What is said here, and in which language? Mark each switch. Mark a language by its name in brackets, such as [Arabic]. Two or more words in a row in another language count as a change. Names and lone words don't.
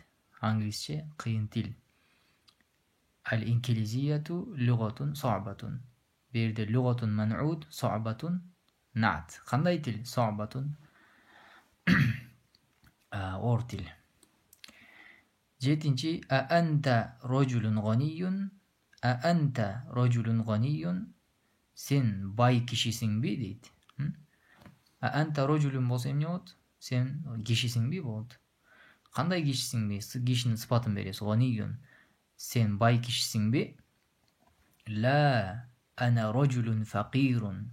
[Kyrgyz] Англисче кыйын тил. [Arabic] الإنجليزية لغة صعبة. [Kyrgyz] Берде [Arabic] لغة منعوت، صعبة نعت. [Kyrgyz] Кандай тил? [Arabic] صعبة [Kyrgyz] оор тил. Жетинчи, [Arabic] أنت رجل غني. أنت رجل غني. [Kyrgyz] Сен бай кишисиңби дейт. [Arabic] أنت رجل [Kyrgyz] болсо эмне болот? Сен кишисиңби болот. Кандай кишисиңби? Кишинин сыпатын беребиз. [Arabic] غني. [Kyrgyz] Сен бай кишисиңби? [Arabic] لا أنا رجل فقير.